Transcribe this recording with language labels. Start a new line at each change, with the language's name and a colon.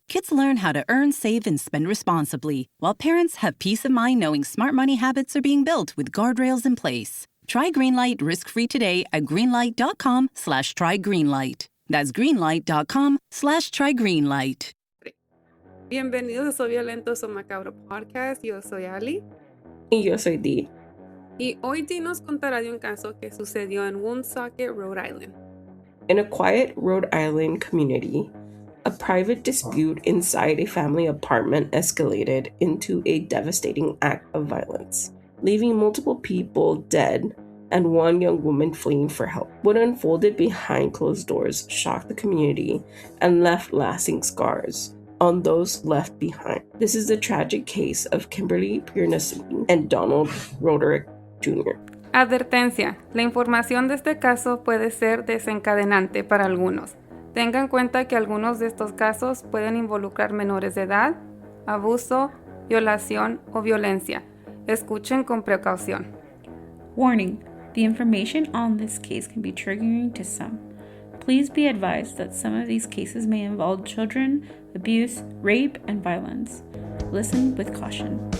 English: Kids learn how to earn, save, and spend responsibly, while parents have peace of mind knowing smart money habits are being built with guardrails in place. Try Greenlight risk-free today at greenlight.com/trygreenlight. That's greenlight.com/trygreenlight.
Spanish: Bienvenidos a Soy Violento, Soy Macabro Podcast. Yo soy Ali. Y yo soy Dee. Y hoy Dee nos contará de un caso que sucedió en Woonsocket, Rhode Island.
English: In a quiet Rhode Island community, a private dispute inside a family apartment escalated into a devastating act of violence, leaving multiple people dead and one young woman fleeing for help. What unfolded behind closed doors shocked the community and left lasting scars on those left behind. This is the tragic case of Kimberly, Pieranunzi, and Roderick Jr.
Spanish: Advertencia: la información de este caso puede ser desencadenante para algunos. Tenga en cuenta que algunos de estos casos pueden involucrar menores de edad, abuso, violación o violencia. Escuchen con precaución.
English: Warning: the information on this case can be triggering to some. Please be advised that some of these cases may involve children, abuse, rape, and violence. Listen with caution.